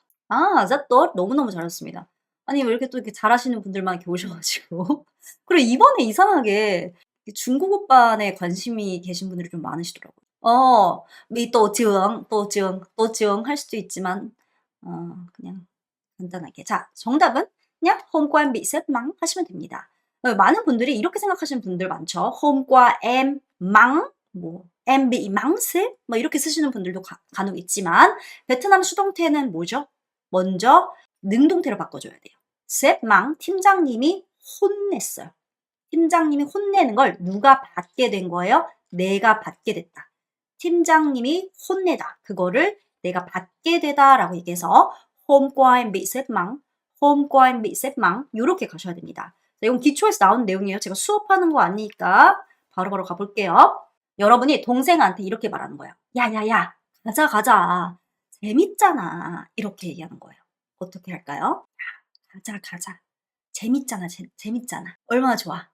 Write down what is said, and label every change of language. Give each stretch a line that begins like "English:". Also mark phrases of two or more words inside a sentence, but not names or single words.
Korean: 아, 잣덧 너무너무 잘하셨습니다. 아니, 왜 이렇게 또 이렇게 잘하시는 분들만 이렇게 오셔가지고. 그리고 이번에 이상하게 중국 오빠에 관심이 계신 분들이 좀 많으시더라고요. 또 증 할 수도 있지만, 그냥 간단하게. 자, 정답은 그냥
Vietnamese: hôm qua em bị sếp mắng
Korean: 하시면 됩니다. 많은 분들이 이렇게 생각하시는 분들 많죠.
Vietnamese: hôm qua em mắng, 뭐 em bị mắng sếp,
Korean: 뭐 이렇게 쓰시는 분들도 간혹 있지만 베트남 수동태는 뭐죠? 먼저 능동태로 바꿔줘야 돼요.
Vietnamese: sếp mắng,
Korean: 팀장님이 혼냈어요. 팀장님이 혼내는 걸 누가 받게 된 거예요? 내가 받게 됐다. 팀장님이 혼내다. 그거를 내가 받게 되다라고 얘기해서
Vietnamese: hôm qua em bị sếp mắng, hôm qua em bị sếp mắng
Korean: 이렇게 가셔야 됩니다. 자, 이건 기초에서 나온 내용이에요. 제가 수업하는 거 아니니까 바로바로 가볼게요. 여러분이 동생한테 이렇게 말하는 거예요. 야야야, 가자. 재밌잖아. 이렇게 얘기하는 거예요. 어떻게 할까요? 가자. 재밌잖아. 재밌잖아. 얼마나 좋아.